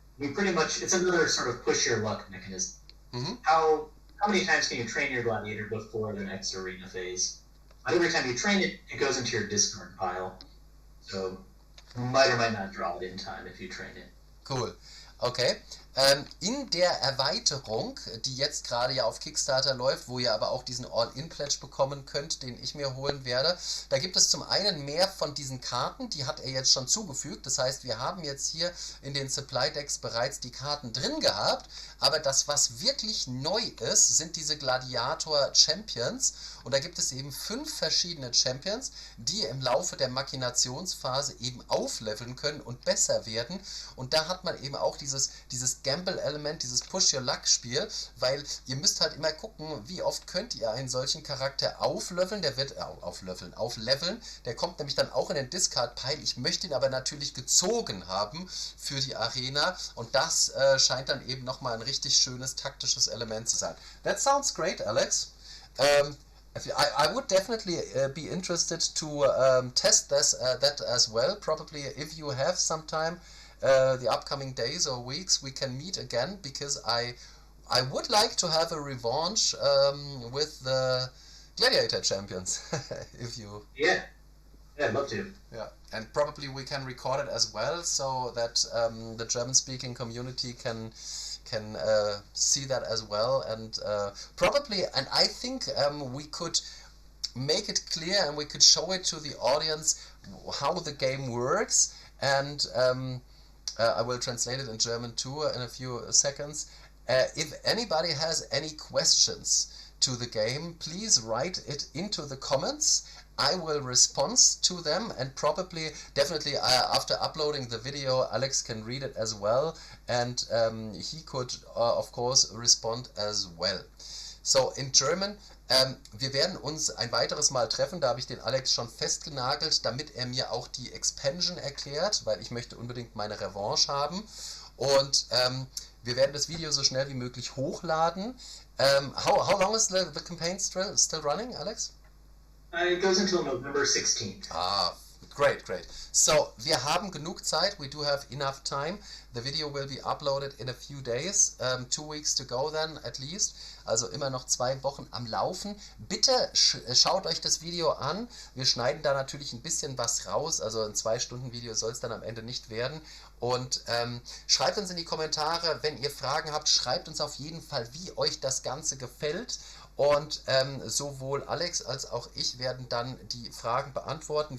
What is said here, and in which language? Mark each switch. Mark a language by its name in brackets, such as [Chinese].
[English] I mean, pretty much, it's another sort of push-your-luck mechanism. Mm-hmm. How many times can you train your gladiator before the next arena phase? But every time you train it, it goes into your discard pile. So you might or might not draw it in time if you train it. Cool. Okay. [German] In der Erweiterung, die jetzt gerade ja auf Kickstarter läuft, wo ihr aber auch diesen All-In-Pledge bekommen könnt, den ich mir holen werde, da gibt es zum einen mehr von diesen Karten, die hat er jetzt schon zugefügt. Das heißt, wir haben jetzt hier in den Supply Decks bereits die Karten drin gehabt, aber das, was wirklich neu ist, sind diese Gladiator Champions. Und da gibt es eben 5 verschiedene Champions, die im Laufe der Machinationsphase eben aufleveln können und besser werden. Und da hat man eben auch dieses Gamble-Element, dieses Push-Your-Luck-Spiel, weil ihr müsst halt immer gucken, wie oft könnt ihr einen solchen Charakter aufleveln, der wird aufleveln, der kommt nämlich dann auch in den Discard-Pile. Ich möchte ihn aber natürlich gezogen haben für die Arena und das scheint dann eben nochmal ein richtig schönes taktisches Element zu sein. [English] That sounds great, Alex. I would definitely be interested to test that as well. Probably if you have some time, the upcoming days or weeks, we can meet again because I would like to have a revanche with the Gladiator champions. If you I'd love to. Yeah, and probably we can record it as well so that the German-speaking community can see that as well, and probably, and I think we could make it clear and we could show it to the audience how the game works, and I will translate it in German too in a few seconds. If anybody has any questions to the game, please write it into the comments. I will respond to them, and probably, definitely, after uploading the video, Alex can read it as well, and he could, of course, respond as well. So, in German, [German] wir werden uns ein weiteres Mal treffen, da habe ich den Alex schon festgenagelt, damit er mir auch die Expansion erklärt, weil ich möchte unbedingt meine Revanche haben, und wir werden das Video so schnell wie möglich hochladen. [English] How long is the campaign still running, Alex? It goes until November 16th. Great. So, [German] wir haben genug Zeit. [English] We do have enough time. The video will be uploaded in a few days. 2 weeks to go then, at least. [German] Also immer noch 2 Wochen am Laufen. Bitte schaut euch das Video an. Wir schneiden da natürlich ein bisschen was raus. Also ein 2-Stunden-Video soll es dann am Ende nicht werden. Und schreibt uns in die Kommentare, wenn ihr Fragen habt. Schreibt uns auf jeden Fall, wie euch das Ganze gefällt. Und sowohl Alex als auch ich werden dann die Fragen beantworten.